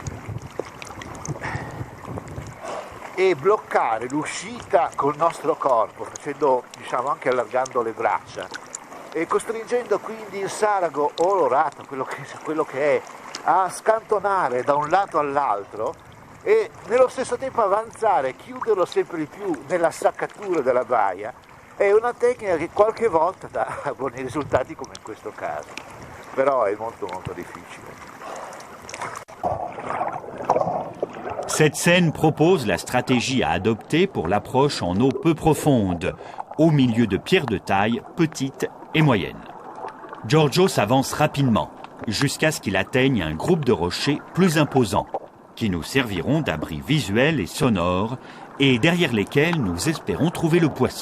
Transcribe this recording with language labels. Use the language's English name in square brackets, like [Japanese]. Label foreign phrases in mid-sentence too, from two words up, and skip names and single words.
[Italian] E bloccare l'uscita col nostro corpo, facendo, diciamo, anche allargando le braccia e costringendo quindi il sarago o l'orata, quello che è, a scantonare da un lato all'altro e nello stesso tempo avanzare, chiuderlo sempre di più nella saccatura della baia, è una tecnica che qualche volta dà buoni risultati come in questo caso, però è molto difficile. [French] Cette scène propose la stratégie à adopter pour l'approche en eau peu profonde, au milieu de pierres de taille petites et moyennes. Giorgio s'avance rapidement, jusqu'à ce qu'il atteigne un groupe de rochers plus imposants, qui nous serviront d'abri visuel et sonore, et derrière lesquels nous espérons trouver le poisson.